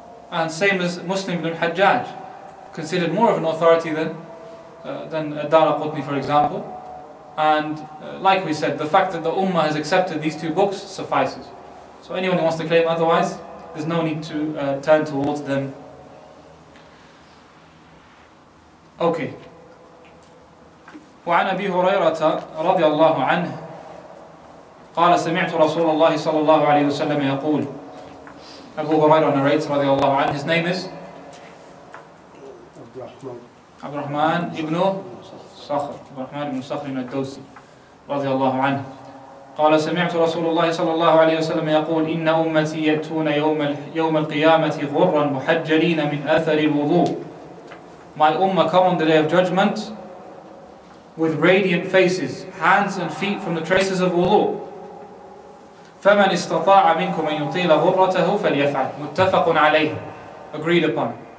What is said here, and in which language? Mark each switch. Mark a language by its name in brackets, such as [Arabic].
[English] And same as Muslim ibn Hajjaj, considered more of an authority than Daraqutni, for example. And like we said, the fact that the Ummah has accepted these two books suffices. So anyone who wants to claim otherwise, there's no need to turn towards them. Okay. [Arabic] وعن أبي هريرة رضي الله عنه قال سمعت رسول الله صلى الله عليه وسلم يقول. [English] Abu Hurairah narrates [Arabic] رضي الله عنه. [English] His name is Abdurrahman ibn Sakhr. Abdurrahman ibn Sakhr al-Dawsi [Arabic] رضي الله عنه. قال سمعت رسول الله صلى الله عليه وسلم يقول إن أمتي يأتون يوم القيامة غرا محجلين من أثر الوضوء. [English] My ummah come on the day of judgment with radiant faces, hands and feet from the traces of wudu. [Arabic] فَمَنْ اسْتَطَاعَ مِنْكُمْ أَنْ يُطِيلَ غُرَّتَهُ فَلْيَفْعَلْ مُتَّفَقٌ عَلَيْهِ. [English] Agreed upon.